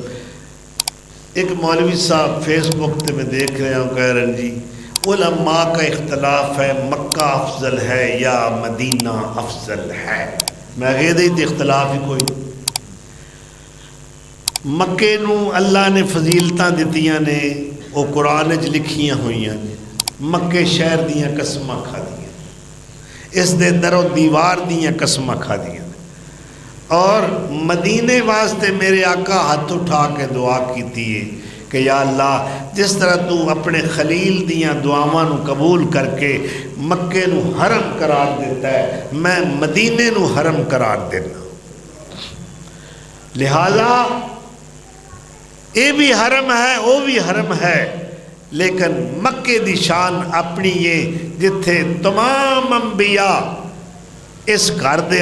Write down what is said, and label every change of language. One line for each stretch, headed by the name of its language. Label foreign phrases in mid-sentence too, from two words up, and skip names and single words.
Urdu: ایک مولوی صاحب فیس بک تے میں دیکھ رہے ہوں، کہہ رہے ہیں جی علماء کا اختلاف ہے، مکہ افضل ہے یا مدینہ افضل ہے۔
Punjabi: میں کہہ دی تے اختلاف ہی کوئی۔ مکے نو اللہ نے فضیلتاں دتیاں نے، وہ قرآن وچ لکھیاں ہوئیاں نے۔ مکے شہر دیاں قسماں کھا دیاں، اس دے در و دیوار دیاں قسماں کھا دیاں، اور مدینے واسطے میرے آقا ہاتھ اٹھا کے دعا کیتی ہے کہ
Arabic: یا اللہ
Punjabi: جس طرح تو اپنے خلیل دیاں دعاواں نو قبول کر کے مکے نو حرم قرار دیتا ہے، میں مدینے نو حرم قرار دینا۔ لہذا اے بھی حرم ہے، وہ بھی حرم ہے، لیکن مکے دی شان اپنی یہ جتھے تمام انبیاء اس گھر دے